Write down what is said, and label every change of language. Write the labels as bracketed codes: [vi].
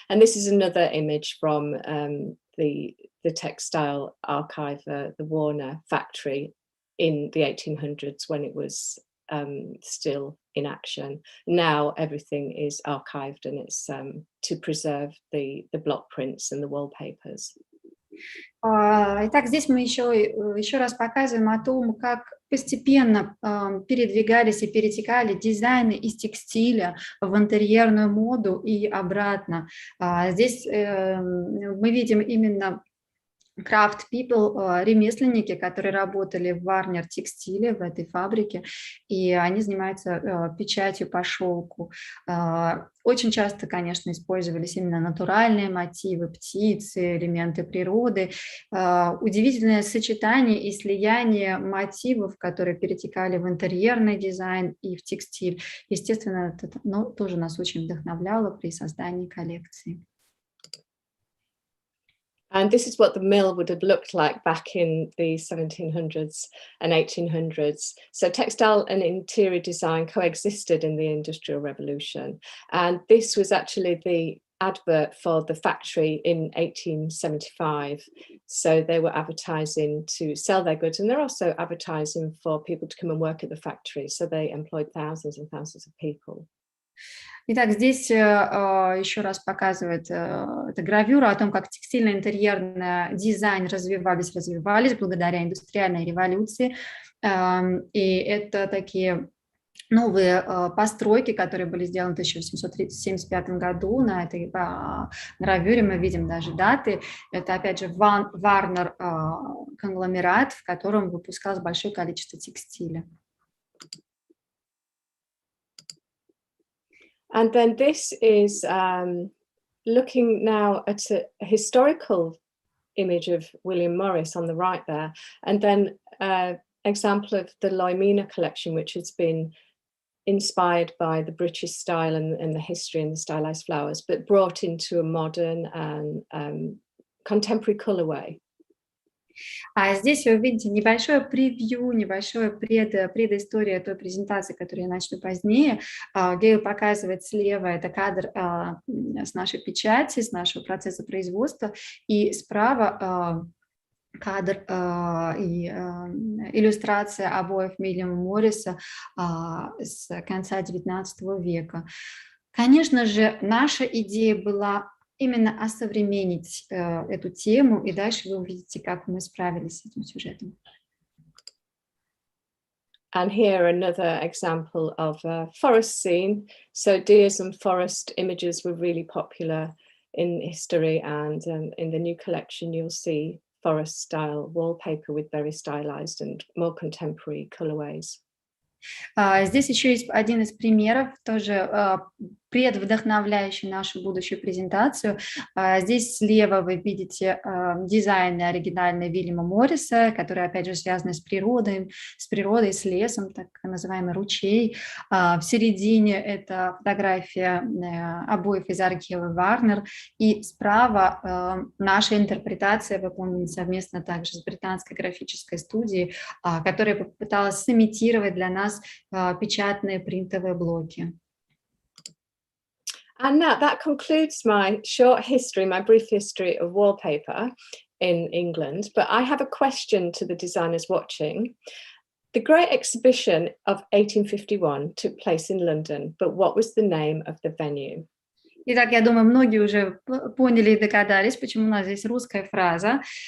[en] And this is another image from the textile archive, the Warner factory in the 1800s when it was still in action. Now everything is archived and it's to preserve the block prints and the wallpapers. [ru] Итак, здесь мы еще раз показываем о том, как постепенно передвигались и перетекали дизайны из текстиля в интерьерную моду и обратно. Здесь мы видим именно [en] craft people, [ru] ремесленники, которые работали в Варнер текстиле, в этой фабрике, и они занимаются печатью по шелку. Очень часто, конечно, использовались именно натуральные мотивы, птицы, элементы природы. Удивительное сочетание и слияние мотивов, которые перетекали в интерьерный дизайн и в текстиль. Естественно, это тоже нас очень вдохновляло при создании коллекции. [en] And this is what the mill would have looked like back in the 1700s and 1800s. So textile and interior design coexisted in the Industrial Revolution. And this was actually the advert for the factory in 1875. So they were advertising to sell their goods, and they're also advertising for people to come and work at the factory. So they employed thousands and thousands of people. [ru] Итак, здесь еще раз показывает эта гравюра о том, как текстильно-интерьерный дизайн развивались благодаря индустриальной революции. И это такие новые постройки, которые были сделаны в 1875 году. На этой гравюре мы видим даже даты. Это, опять же, Варнер конгломерат, в котором выпускалось большое количество текстиля. [en] And then this is looking now at a historical image of Uильям Моррис on the right there, and then an example of the Lymena Collection, which has been inspired by the British style and the history and the stylized flowers, but brought into a modern and contemporary colorway. [ru] А здесь вы видите небольшое превью, небольшое предыстория той презентации, которую я начну позднее. Гейл показывает слева, это кадр с нашей печати, с нашего процесса производства, и справа кадр и иллюстрация обоев Уильяма Морриса с конца XIX века. Конечно же, наша идея была именно осовременить эту тему, и дальше вы увидите, как мы справились с этим сюжетом. [en] And here another example of a forest scene. So deers and forest images were really popular in history, and in the new collection you'll see forest style wallpaper with very stylized and more contemporary colorways. [ru] Здесь еще есть один из примеров, тоже предвдохновляющий нашу будущую презентацию. Здесь слева вы видите дизайны оригинальные Уильяма Морриса, которые, опять же, связаны с природой, с лесом, так называемый ручей. В середине это фотография обоев из архива Варнер, и справа наша интерпретация, выполнена совместно также с Британской графической студией, которая попыталась сымитировать для нас печатные принтовые блоки. [en] And now that concludes my short history, my brief history of wallpaper in England. But I have a question to the designers watching. The Great Exhibition of 1851 took place in London, but what was the name of the venue? [ru] Итак, я думаю, многие уже поняли и догадались, почему у нас здесь русская фраза.